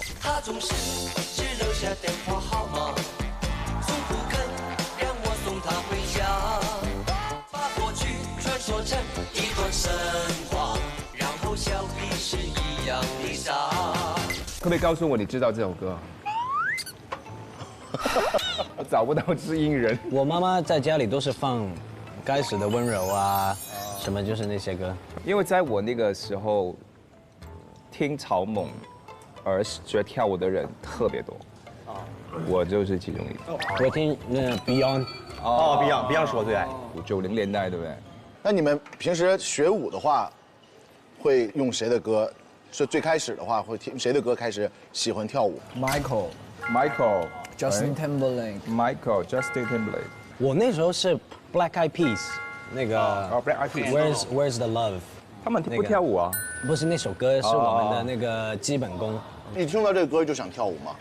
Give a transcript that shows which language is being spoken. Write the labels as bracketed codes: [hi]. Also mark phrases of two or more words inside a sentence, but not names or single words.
[zh] 他总是只留下电话号码，从不肯让我送他回家，把过去传说成一段神话，然后笑彼是一样的傻。可不可以告訴我你知道這首歌？我找不到知音人。我媽媽在家裡都是放《該死的溫柔》啊，什麼就是那些歌。因為在我那個時候，聽草蜢而學跳舞的人特別多，我就是其中一個。我聽Beyond。哦，Beyond 是我最愛。 90年代對不對？那你們平時學舞的話，會用誰的歌？是最開始的話會聽誰的歌開始喜歡跳舞 Michael、Justin Timberlake。Justin Timberlake。我那時候是 Black Eyed Peas，那個 Black Eyed Peas。 Where's the Love？他們不跳舞啊？不是那首歌，是我們的那個基本功。你聽到這個歌就想跳舞嗎？